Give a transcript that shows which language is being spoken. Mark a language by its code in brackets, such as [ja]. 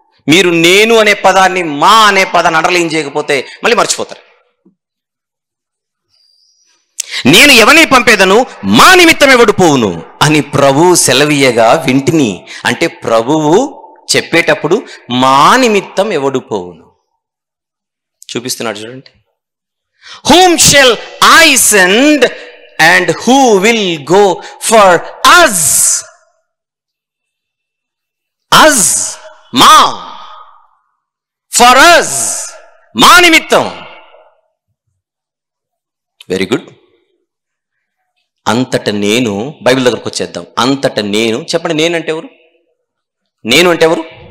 [te] మీరు నేను అనే పదాన్ని, మా అనే పదాన్ని అండర్లైన్ చేయకపోతే మళ్ళీ మర్చిపోతారు. నేను ఎవరిని పంపేదను, మా నిమిత్తం ఎవడు పోవును అని ప్రభువు సెలవీయగా వింటిని. అంటే ప్రభువు చెప్పేటప్పుడు మా నిమిత్తం ఎవడు పోవును చూపిస్తున్నాడు. చూడండి, [en] whom shall I send and who will go for us? [te] us, మా, for us, మా నిమిత్తం. [en] Very good. [te] అంతట నేను, బైబిల్ దగ్గరకు వచ్చేద్దాం. అంతట నేను, చెప్పండి, నేనంటే ఎవరు? నేను అంటే ఎవరు?